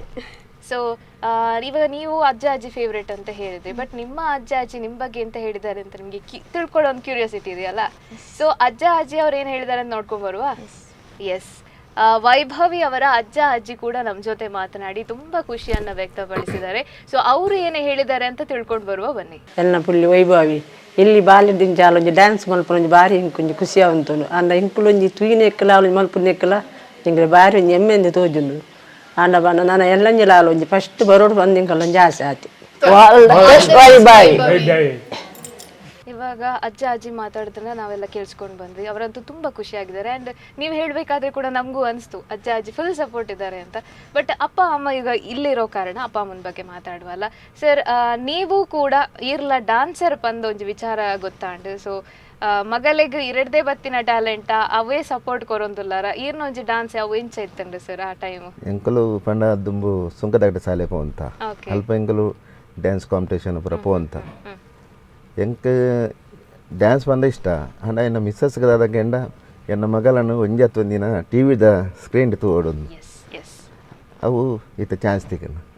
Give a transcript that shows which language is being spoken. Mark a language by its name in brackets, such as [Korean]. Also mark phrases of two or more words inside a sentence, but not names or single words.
[Kannada] ಸೊ ಇವಾಗ ನೀವು ಅಜ್ಜ ಅಜ್ಜಿ ಫೇವ್ರೇಟ್ ಅಂತ ಹೇಳಿದ್ರಿ, ಬಟ್ ನಿಮ್ಮ ಅಜ್ಜ ಅಜ್ಜಿ ನಿಮ್ಮ ಬಗ್ಗೆ ಎಂತ ಹೇಳಿದ್ದಾರೆ ಅಂತ ನಿಮಗೆ ತಿಳ್ಕೊಳ್ಳೋ ಒಂದು ಕ್ಯೂರಿಯಾಸಿಟಿ ಇದೆಯಲ್ಲ. ಸೊ ಅಜ್ಜ ಅಜ್ಜಿ ಅವ್ರು ಏನು ಹೇಳಿದ್ದಾರೆ ಅಂತ ನೋಡ್ಕೊಂಡ್ ಬರುವ. ಎಸ್, ವೈಭವಿ ಅವರ ಅಜ್ಜ ಅಜ್ಜಿ ಕೂಡ ನಮ್ಮ ಜೊತೆ ಮಾತನಾಡಿ ತುಂಬಾ ಖುಷಿಯನ್ನ ವ್ಯಕ್ತಪಡಿಸಿದ್ದಾರೆ. ಸೊ ಅವರು ಏನೇ ಹೇಳಿದ್ದಾರೆ ಅಂತ ತಿಳ್ಕೊಂಡು ಬರುವ, ಬನ್ನಿ. [Tulu] ಎಲ್ಲ ಪುಳ್ಳಿ ವೈಭವಿ ಎಲ್ಲಿ ಬಾಲ್ಯದಿಂದ ಒಂಜಿ ಡ್ಯಾನ್ಸ್ ಮಲ್ಪೊಂಜಿ ಬಾರಿ ಇಂಕೊಂಜಿ ಖುಷಿ ಆಗುಂಟು. ಅಂಡ ಇಂಕುಲೊಂಜಿ ತೂಯಿನ ಎಕ್ಕಲ ಅವಳು ಮಲ್ಪುನ ಎಕ್ಕಲ ಇಂಗ್ರೆ ಬಾರಿ ಒಂಜಿ ಎಮ್ಮೆಂದು ತೋಜುಂಡು. ಆಂಡ ಬಣ್ಣ ನಾನು ಎಲ್ಲಂಜಿಲ ಒಂಜಿ ಫಸ್ಟ್ ಬರೋಡು ಬಂದು ಇಂಕಲ್ಲೊಂಜಿ ಆಸೆ ಆತಿ. [Kannada] ಇವಾಗ ಅಜ್ಜ ಅಜ್ಜಿ ಮಾತಾಡೋದನ್ನ ನಾವೆಲ್ಲ ಕೇಳಿಸ್ಕೊಂಡು ಬಂದ್ವಿ. ಅವರಂತೂ ತುಂಬಾ ಖುಷಿಯಾಗಿದ್ದಾರೆ. ಆ್ಯಂಡ್ ನೀವು ಹೇಳಬೇಕಾದ್ರೆ ಕೂಡ ನಮಗೂ ಅನಿಸ್ತು ಅಜ್ಜ ಅಜ್ಜಿ ಫುಲ್ ಸಪೋರ್ಟ್ ಇದ್ದಾರೆ ಅಂತ. ಬಟ್ ಅಪ್ಪ ಅಮ್ಮ ಈಗ ಇಲ್ಲಿರೋ ಕಾರಣ ಅಪ್ಪ ಅಮ್ಮನ ಬಗ್ಗೆ ಮಾತಾಡುವಲ್ಲ. [Tulu] ಸರ್, [Kannada] ನೀವು ಕೂಡ [Tulu] ಈರ್ಲ ಡಾನ್ಸರ್ ಬಂದ ಒಂದು ವಿಚಾರ ಗೊತ್ತಾಂಡು. ಸೊ ಮಗಳಿಗೆ ಇರಡ್ದೇ ಬತ್ತಿನ ಟ್ಯಾಲೆಂಟ ಅವೇ ಸಪೋರ್ಟ್ ಕೊರೊಂದುಲ್ಲಾರ ಈರ್ನೊಂಜಿ ಡಾನ್ಸ್ ಅವು ಇಂಚ ಇತ್ತಂಡು ಸರ್ ಆ ಟೈಮು? ಎಂಕಲು ಪಂಡ ದುಂಬು ಸುಂಕದಗಡೆ ಸಾಲೆ ಪೋಂತ ಅಲ್ಪ ಎಂಕಲು [English] dance competition [Tulu] ಪೂರ ಪೋಂತ ಎಂಕ್ ಡ್ಯಾನ್ಸ್ ಬಂದ ಇಷ್ಟ. ಅಂಡ ಎನ್ನ ಮಿಸ್ಸಸ್ಗದಾದಾಗ ಎಂಡ ಎನ್ನ ಮಗಳನ್ನು ಒಂಜತ್ತೊಂದಿನ ಟಿ ವಿದ ಸ್ಕ್ರೀನ್ ತೋಡೊಂದು ಅವು ಇತ್ತ ಚಾನ್ಸ್ ತಿಕ್ಕನ.